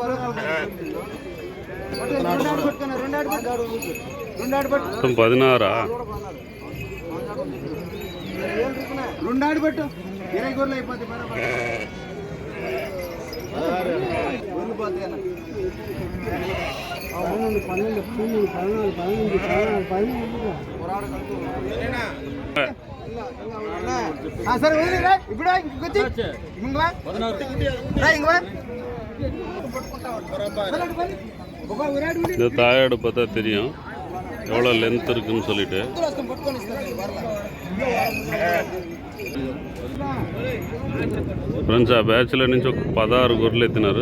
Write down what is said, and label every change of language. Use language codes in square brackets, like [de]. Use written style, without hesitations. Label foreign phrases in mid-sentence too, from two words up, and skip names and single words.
[te] 16 2 ఆడు పెట్టు 20 గొర్రెలు అయిపోతాయి. సార్ ఇప్పుడు [ta] இந்த தாயாடு பார்த்தா தெரியும் எவ்வளோ லென்த் இருக்குன்னு சொல்லிட்டு. [te] ఫ్రెండ్స్ ఆ బ్యాచ్లో నుంచి ఒక 16 గొర్రెలు ఎత్తినారు.